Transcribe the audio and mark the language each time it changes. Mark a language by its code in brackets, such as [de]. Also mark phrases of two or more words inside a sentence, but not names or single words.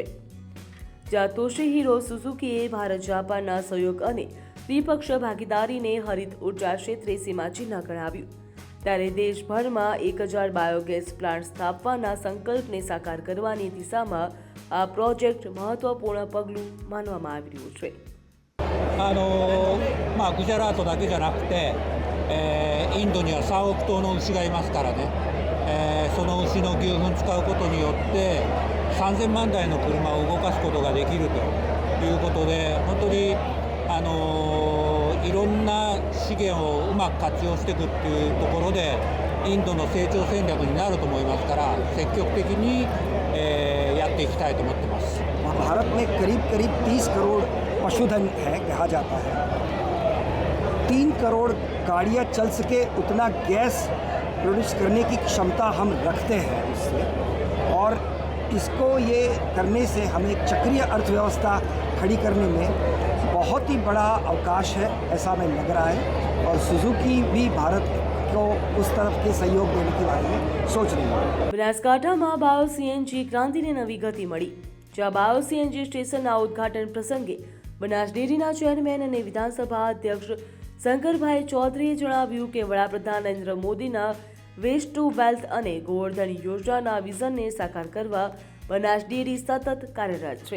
[gu] જ્યાં તોશીહિરો સુઝુકીએ ભારત જાપાનના સહયોગ અને દ્વિપક્ષીય ભાગીદારીને હરિત ઉર્જા ક્ષેત્રે સીમાચિહ્ન ગણાવ્યું, ત્યારે દેશભરમાં 1000 [en] biogas plant [gu] સ્થાપવાના સંકલ્પને સાકાર કરવાની દિશામાં આ પ્રોજેક્ટ મહત્વપૂર્ણ પગલું માનવામાં આવી રહ્યું છે. [ja] グジャラートだけじゃなくて、インドには3億頭の牛がいますからね、その牛の牛糞使うことによって3000万台の車を動かすことができるということで、本当にいろんな資源をうまく活用していくっていうところでインドの成長戦略になると思いますから、積極的に、やっていきたいと思ってます。 [hi] भारत में करीब 30 करोड़ पशुधन है, कहा जाता है. 3 करोड़ गाड़ियाँ चल सके उतना गैस प्रोड्यूस करने की क्षमता हम रखते हैं इससे, और इसको ये करने से हमें चक्रीय अर्थव्यवस्था खड़ी करने में बहुत ही बड़ा अवकाश है, ऐसा हमें लग रहा है. और सुजुकी भी भारत को उस तरफ के सहयोग देने के बारे में सोच रही है. [gu] બનાસકાંઠામાં [en] bio CNG [gu] ક્રાંતિને નવી ગતિ મળી, જ્યાં [en] bio CNG [gu] સ્ટેશનના ઉદ્ઘાટન પ્રસંગે બનાસ ડેરીના ચેરમેન અને વિધાનસભા અધ્યક્ષ શંકરભાઈ ચૌધરીએ જણાવ્યું કે વડાપ્રધાન નરેન્દ્ર મોદીના [en] waste to wealth [gu] અને ગોવર્ધન યોજનાના વિઝનને સાકાર કરવા બનાસ ડેરી સતત કાર્યરત છે.